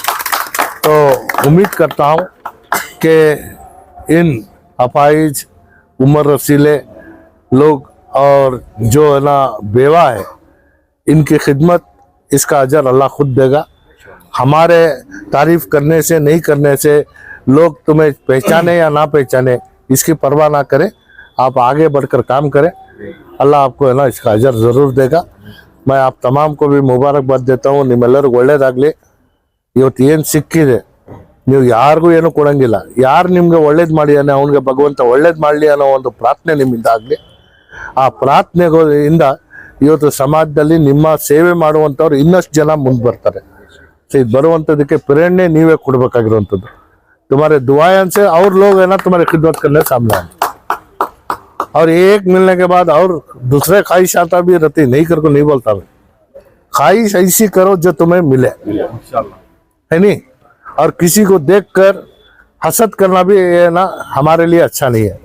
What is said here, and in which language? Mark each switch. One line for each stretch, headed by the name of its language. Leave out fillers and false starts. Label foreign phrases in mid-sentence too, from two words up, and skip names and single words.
Hindi: तो उम्मीद करता हूँ कि इन अपाइज, उम्र रसीले लोग और जो है ना बेवा है, इनकी खिदमत, इसका अजर अल्लाह खुद देगा। हमारे तारीफ करने से, नहीं करने से, लोग तुम्हें पहचाने या ना पहचाने, इसकी परवाह ना करें। आप आगे बढ़कर काम करें, अल्लाह आपको है ना इसका अजर ज़रूर देगा। मैं आप तमाम को भी मुबारकबाद देता हूँ।
Kannada: ನಿಮ್ಮೆಲ್ಲರೂ ಒಳ್ಳೇದಾಗಲಿ। ಇವತ್ತು ಏನು ಸಿಕ್ಕಿದೆ, ನೀವು ಯಾರಿಗೂ ಏನು ಕೊಡಂಗಿಲ್ಲ, ಯಾರು ನಿಮ್ಗೆ ಒಳ್ಳೇದು ಮಾಡಿದಾನೆ ಅವನಿಗೆ ಭಗವಂತ ಒಳ್ಳೇದು ಮಾಡಲಿ ಅನ್ನೋ ಒಂದು ಪ್ರಾರ್ಥನೆ ನಿಮ್ಮಿಂದ ಆಗಲಿ। ಆ ಪ್ರಾರ್ಥನೆಗಳಿಂದ ಇವತ್ತು ಸಮಾಜದಲ್ಲಿ ನಿಮ್ಮ ಸೇವೆ ಮಾಡುವಂಥವ್ರು ಇನ್ನಷ್ಟು ಜನ ಮುಂದೆ ಬರ್ತಾರೆ। ಸೊ ಇದು ಬರುವಂಥದ್ದಕ್ಕೆ ಪ್ರೇರಣೆ ನೀವೇ ಕೊಡಬೇಕಾಗಿರುವಂಥದ್ದು।
Hindi: तुम्हारे दुआएं से और लोग है ना तुम्हारी खिदमत करने सामने आए, और एक मिलने के बाद और दूसरे ख्वाहिश आता भी रहती, नहीं कर को नहीं बोलता मैं, ख्वाहिश ऐसी करो जो तुम्हें मिले, है नहीं। और किसी को देखकर हसद करना भी है ना हमारे लिए अच्छा नहीं है।